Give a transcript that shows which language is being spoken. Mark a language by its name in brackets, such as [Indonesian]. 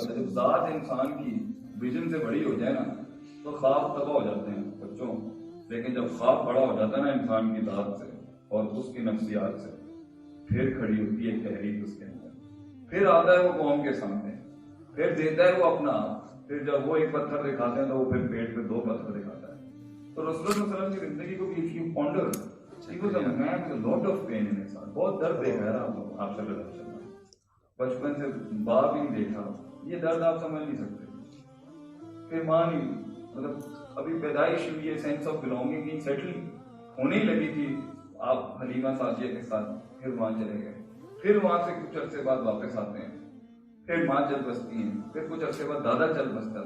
[Urdu] جب ذات انسان کی ویژن سے بڑی ہو جائے نا تو خواب تباہ ہو جاتے ہیں بچوں. لیکن جب خواب بڑا ہو جاتا ہے نا انسان کی ذات سے اور اس کی نفسیات سے, پھر کھڑی ہوتی ہے تحریک اس کے اندر. پھر آتا ہے وہ قوم کے سامنے, پھر دیتا ہے وہ اپنا. پھر جب وہ ایک پتھر دکھاتے ہیں تو وہ پھر پیٹ پہ 2 پتھر دکھاتا ہے. تو رسول اللہ صلی اللہ علیہ وسلم کی زندگی کو بھی [English] if you ponder, he was a man with a lot of pain in his heart. [Urdu] بہت درد دیکھا ہے آپ صلی اللہ علیہ وسلم. بچپن سے باپ ہی دیکھا, یہ درد آپ سمجھ نہیں سکتے. پھر ماں نہیں, مطلب ابھی پیدائش ہوئی ہے, سینس آف بلونگنگ کی سیٹل ہونے ہی لگی تھی آپ حلیمہ سعدیہ کے ساتھ. پھر وہاں چلے گئے, پھر وہاں سے کچھ عرصے بعد واپس آتے ہیں, پھر ماں چل بستی ہیں, پھر کچھ عرصے بعد دادا چل بستا ہے.